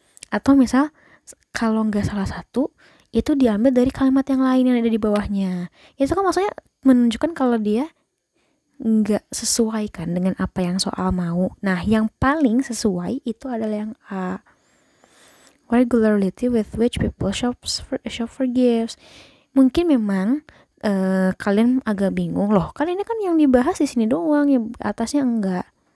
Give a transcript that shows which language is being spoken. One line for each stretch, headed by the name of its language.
Indonesian: Atau misal kalau nggak salah satu itu diambil dari kalimat yang lain yang ada di bawahnya. Itu kan maksudnya menunjukkan kalau dia nggak sesuai kan dengan apa yang soal mau. Nah, yang paling sesuai itu adalah yang A.
English: Regularity with which people shop for gifts.
Indonesian: Mungkin memang kalian agak bingung loh. Kan ini kan yang dibahas di sini doang, yang atasnya enggak.